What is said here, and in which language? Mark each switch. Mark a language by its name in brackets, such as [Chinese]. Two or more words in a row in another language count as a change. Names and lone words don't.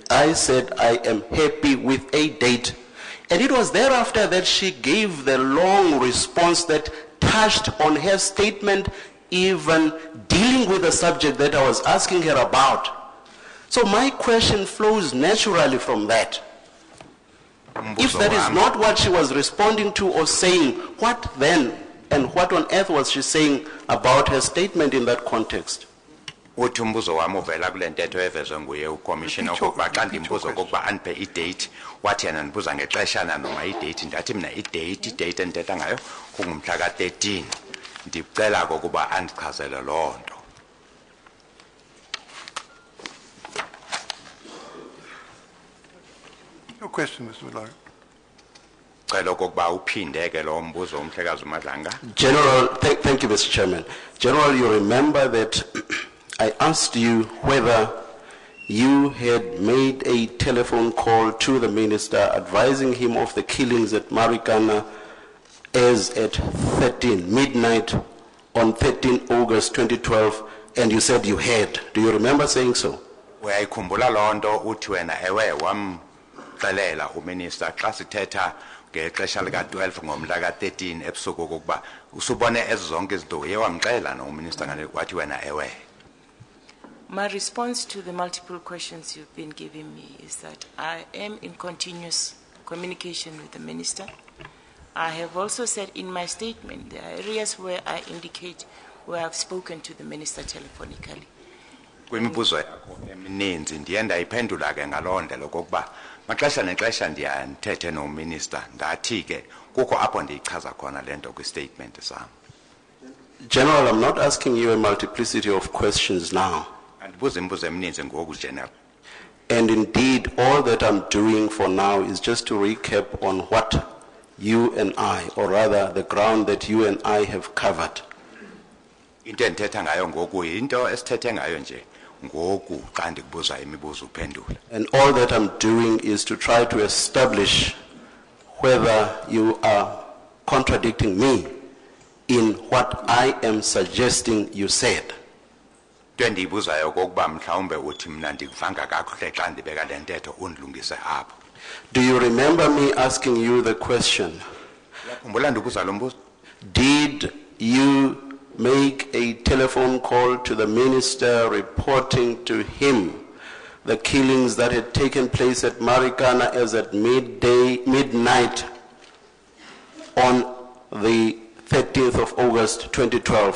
[English] I said, I am happy with a date. And it was thereafter that she gave the long response that touched on her statement, even dealing with the subject that I was asking her about. So my question flows naturally from that. If that is not what she was responding to or saying, what then? And what on earth was she saying about her statement in that context? [Xhosa] Uthi umbuzo wami uvela kule ntetho evezwe nguye ucommissioner okokuba xa ndimbuzo okokuba andiphe idate wathi yena ndibuza ngexeshana noma idate ndathi mina idate endithetha ngayo kungumhla ka-13 ndicela kokuba andichazele loo nto. [English] Your question, Mr. Madlanga. [Xhosa] Cela okokuba uphinde ke lo mbuzo uMhlekazi uMadlanga. [English] General, thank you, Mr. Chairman. General, you remember that I asked you whether you had made a telephone call to the minister advising him of the killings at Marikana as at midnight on 13 August 2012, and you said you had. Do you remember saying so? [Xhosa] Uyayikhumbula loo nto uthi wena ewe wamxelela uminister xa sithetha ngexesha lika-12 ngomhla ka-13 ebusuku okokuba usubone ezi zonke izinto uye wamxelela uminister ngale wathi wena ewe. [English] My response to the multiple questions you've been giving me is that I am in continuous communication with the minister. I have also said in my statement there are areas where I indicate where I've spoken to the minister telephonically. [Xhosa] Kwimibuzo yakho emininzi ndiye ndayiphendula ke ngaloo ndlela okokuba maxesha nexesha ndiya ndithethe nominister ndathi ke kukho apho ndiyichaza khona le nto kwi-statement sam. [English] General, I'm not asking you a multiplicity of questions now. [Xhosa] Andibuza imibuzo emininzi ngoku, General. [English] And indeed, all that I'm doing for now is just to recap on what you and I, or rather the ground that you and I have covered. [Xhosa] Into endithetha ngayo ngoku yinto esithethe ngayo nje ngoku xa ndikubuza imibuzo uphendula. [English] And all that I'm doing is to try to establish whether you are contradicting me in what I am suggesting you said. [Xhosa] Into endiyibuzayo kokuba mhlawumbe uthi mna ndikuvanga kakuhle xa ndibeka le ntetho undilungise apho. [English] Do you remember me asking you the question? [Xhosa] Uyakhumbula ndibuza lo mbuzo? [English] Did you make a telephone call to the minister reporting to him the killings that had taken place at Marikana as at midnight on the 30th of August 2012.